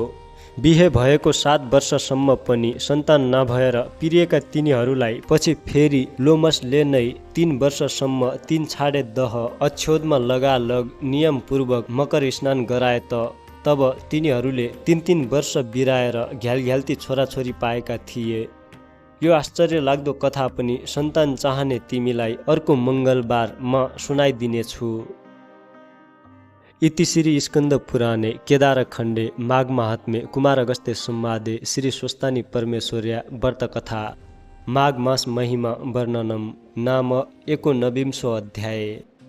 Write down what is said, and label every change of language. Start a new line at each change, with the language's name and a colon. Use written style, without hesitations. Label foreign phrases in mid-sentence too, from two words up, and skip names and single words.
Nepali: बिहे भएको 7 वर्षसम्म पनि सन्तान नभएर पिरिएका तिनीहरूलाई पछि फेरि लोमसले नै 3 वर्षसम्म 3 छाडे दह अक्षोदमा लगालग नियमपूर्वक मकर स्नान गराए तब तिनीहरूले 3 वर्ष बिराएर घ्यालघ्याल्ती छोराछोरी पाएका थिए। यो आश्चर्य लाग्दो कथा पनि सन्तान चाहने तिमीलाई अर्को मङ्गलबार म सुनाइदिनेछु।
Sanskrit: इति श्री स्कंद पुराणे केदारखण्डे माघ महात्म्ये कुमार अगस्त्य संवादे श्री स्वस्तानी परमेश्वर्या व्रतकथा माघ मास महिमा वर्णनम नाम 19 अध्याय।